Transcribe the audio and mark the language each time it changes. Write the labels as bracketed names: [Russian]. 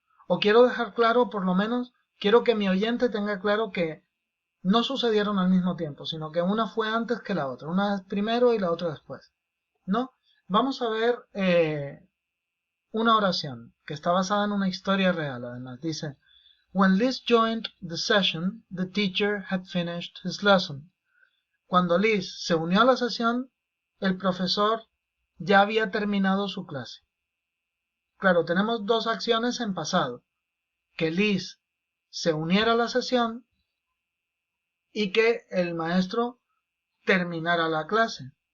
[Spanish] O quiero dejar claro, por lo menos, quiero que mi oyente tenga claro que no sucedieron al mismo tiempo, sino que una fue antes que la otra. Una es primero y la otra después. ¿No? Vamos a ver una oración que está basada en una historia real, además. Dice, [English] When Liz joined the session, the teacher had finished his lesson. [Spanish] Cuando Liz se unió a la sesión, el profesor ya había terminado su clase. Claro, tenemos dos acciones en pasado. Que Liz se uniera a la sesión y que el maestro terminara la clase.